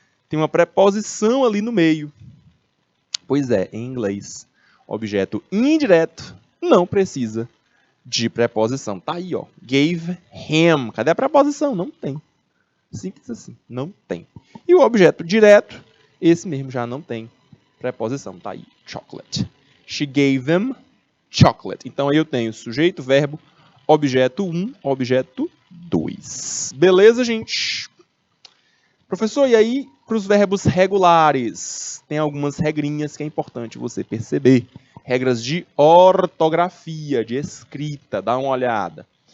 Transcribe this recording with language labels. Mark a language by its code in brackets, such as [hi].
[pt] Tem uma preposição ali no meio. Pois é, em inglês, objeto indireto não precisa de preposição. Tá aí, ó. Gave him. Cadê a preposição? Não tem. Simples assim. Não tem. E o objeto direto, esse mesmo já não tem preposição. Tá aí. Chocolate. [en] She gave them chocolate. [pt] Então aí eu tenho sujeito, verbo, objeto 1, objeto 2. Beleza, gente? Professor, e aí para os verbos regulares? Tem algumas regrinhas que é importante você perceber. Regras de ortografia, de escrita, dá uma olhada.